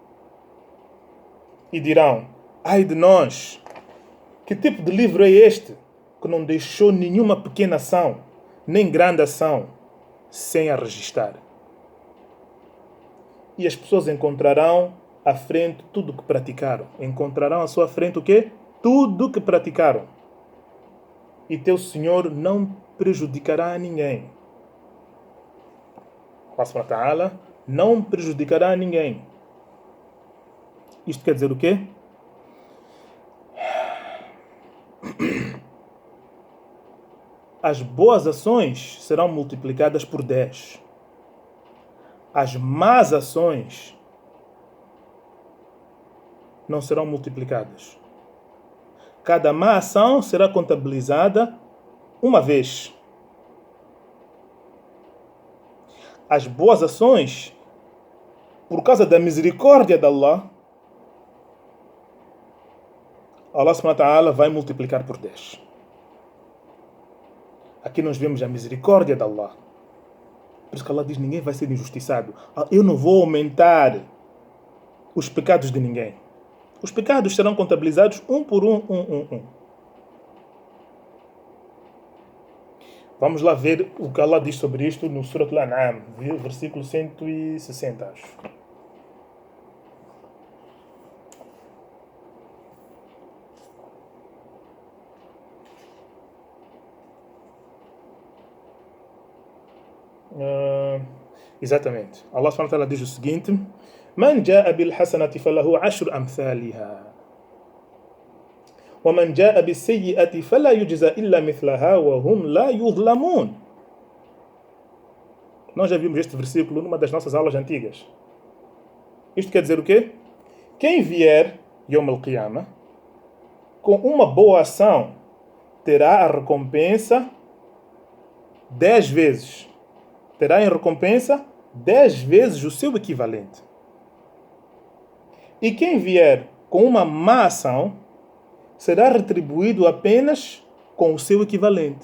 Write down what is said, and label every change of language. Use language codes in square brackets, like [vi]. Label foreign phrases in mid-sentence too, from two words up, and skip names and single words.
[pt] E dirão: ai de nós, que tipo de livro é este que não deixou nenhuma pequena ação, nem grande ação, sem a registrar? E as pessoas encontrarão à frente tudo o que praticaram. Encontrarão à sua frente o quê? Tudo o que praticaram. E teu Senhor não prejudicará a ninguém. Allah [ar] سبحانه وتعالى [pt] não prejudicará a ninguém. Isto quer dizer o quê? As boas ações serão multiplicadas por 10. As más ações não serão multiplicadas. Cada má ação será contabilizada uma vez. As boas ações, por causa da misericórdia de Allah, Allah [ar] سبحانه وتعالى [pt] vai multiplicar por 10. Aqui nós vemos a misericórdia de Allah. Por isso que Allah diz: ninguém vai ser injustiçado. Eu não vou aumentar os pecados de ninguém. Os pecados serão contabilizados um por um. Vamos lá ver o que Allah diz sobre isto no Surat Al-An'am, versículo 160, acho. Exatamente. Allah [ar] سبحانه وتعالى [pt] diz o seguinte: [ar] من جاء بالحسنة فله عشر أمثالها ومن جاء بالسيئة فلا يجزى إلا مثلها وهم لا يظلمون. [pt] Nós já vimos este versículo numa das nossas aulas antigas. Isto quer dizer o quê? Quem vier [ar] يوم القيامة [pt] com uma boa ação terá a recompensa 10 vezes. Terá em recompensa 10 vezes o seu equivalente. E quem vier com uma má ação será retribuído apenas com o seu equivalente.